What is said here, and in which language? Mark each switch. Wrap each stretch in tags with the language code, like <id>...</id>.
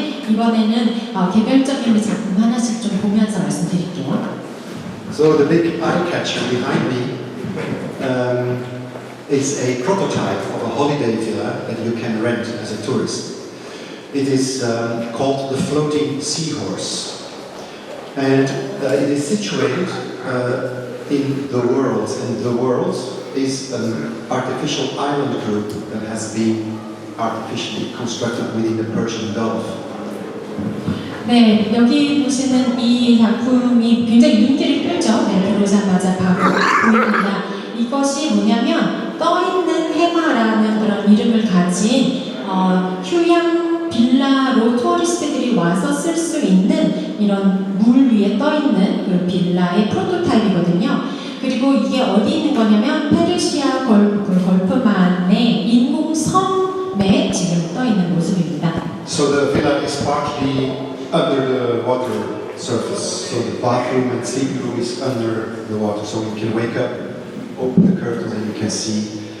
<ko>이번에는 개별적인 작품 하나씩 좀 보면서 말씀드릴게요.</ko> <en>So the big eye catcher behind me is a prototype of a holiday villa that you can rent as a tourist. It is called the Floating Seahorse, and it is situated in the world, and the world is an artificial island group that has been artificially constructed within the Persian Gulf.</en> <ko>네, 여기 보시는 이 작품이 굉장히 윤기를 끌죠. 네, 들어오자마자 바로 보입니다. 이것이 뭐냐면 떠있는 해마라는 그런 이름을 가진 휴양 빌라로 투어리스트들이 와서 쓸 수 있는 이런 물 위에 떠있는 그 빌라의 프로토타입이거든요. 그리고 이게 어디 있는 거냐면 페르시아 걸프만의 인공섬에 지금 떠있는 모습입니다.</ko> <en>So the villa is partly under the water surface. So the bathroom and sleeping room is under the water. So you can wake up, open the curtains, and you can see.</en>